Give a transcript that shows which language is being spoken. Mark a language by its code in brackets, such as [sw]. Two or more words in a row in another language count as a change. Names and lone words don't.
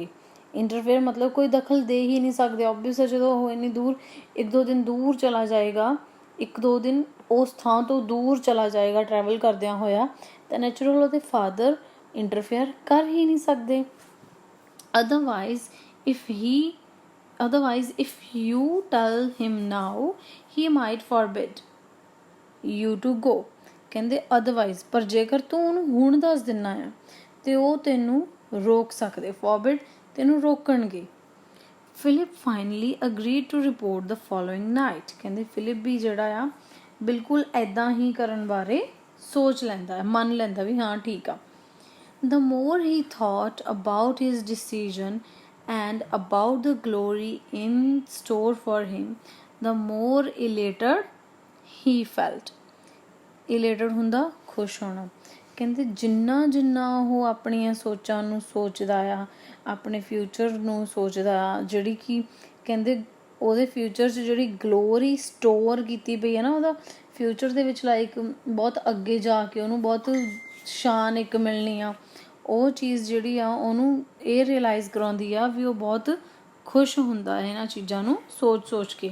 [pa] ਇੰਟਰਫੇਅਰ ਮਤਲਬ ਕੋਈ ਦਖਲ ਦੇ ਹੀ ਨਹੀਂ ਸਕਦੇ। ਓਬਵੀਅਸ ਜਦੋਂ ਉਹ ਇੰਨੀ ਦੂਰ 1-2 ਦਿਨ ਦੂਰ ਚਲਾ ਜਾਏਗਾ, 1-2 ਦਿਨ ਉਸ ਥਾਂ ਤੋਂ ਦੂਰ ਚਲਾ ਜਾਏਗਾ ਟਰੈਵਲ ਕਰਦਿਆਂ ਹੋਇਆ, ਤਾਂ ਨੈਚੁਰਲ ਉਹਦੇ [en] father interfere [pa] ਕਰ ਹੀ ਨਹੀਂ ਸਕਦੇ। [en] ਅਦਰਵਾਈਜ਼ if you tell him now he might forbid you to go, [pa] ਕਹਿੰਦੇ ਅਦਰਵਾਈਜ਼ ਪਰ ਜੇਕਰ ਤੂੰ ਉਹਨੂੰ ਹੁਣ ਦੱਸ ਦਿੰਦਾ ਆ ਤੇ ਉਹ ਤੈਨੂੰ ਰੋਕ ਸਕਦੇ, forbid ਤੈਨੂੰ ਰੋਕਣਗੇ। [en] Philip finally agreed to report the following night, [pa] ਕਹਿੰਦੇ ਫਿਲਿਪ ਵੀ ਜਿਹੜਾ ਆ ਬਿਲਕੁਲ ਇੱਦਾਂ ਹੀ ਕਰਨ ਬਾਰੇ ਸੋਚ ਲੈਂਦਾ, ਮੰਨ ਲੈਂਦਾ ਵੀ ਹਾਂ ਠੀਕ ਆ। [en] The more he thought about his decision and about the glory in store for him, the more elated he felt. [pa] Elated ਹੁੰਦਾ ਖੁਸ਼ ਹੋਣਾ। ਕਹਿੰਦੇ ਜਿੰਨਾ ਉਹ ਆਪਣੀਆਂ ਸੋਚਾਂ ਨੂੰ ਸੋਚਦਾ ਆ, ਆਪਣੇ ਫਿਊਚਰ ਨੂੰ ਸੋਚਦਾ ਆ, ਜਿਹੜੀ ਕਿ ਕਹਿੰਦੇ ਉਹਦੇ ਫਿਊਚਰ 'ਚ ਜਿਹੜੀ [en] glory store [pa] ਕੀਤੀ ਪਈ ਹੈ ਨਾ, ਉਹਦਾ ਫਿਊਚਰ ਦੇ ਵਿੱਚ ਲਾਈਕ ਬਹੁਤ ਅੱਗੇ ਜਾ ਕੇ ਉਹਨੂੰ ਬਹੁਤ ਸ਼ਾਨ ਇੱਕ ਮਿਲਣੀ ਆ, ਉਹ ਚੀਜ਼ ਜਿਹੜੀ ਆ ਉਹਨੂੰ ਇਹ ਰਿਅਲਾਈਜ਼ ਕਰਾਉਂਦੀ ਆ ਵੀ ਉਹ ਬਹੁਤ ਖੁਸ਼ ਹੁੰਦਾ ਹੈ ਇਹਨਾਂ ਚੀਜ਼ਾਂ ਨੂੰ ਸੋਚ ਕੇ।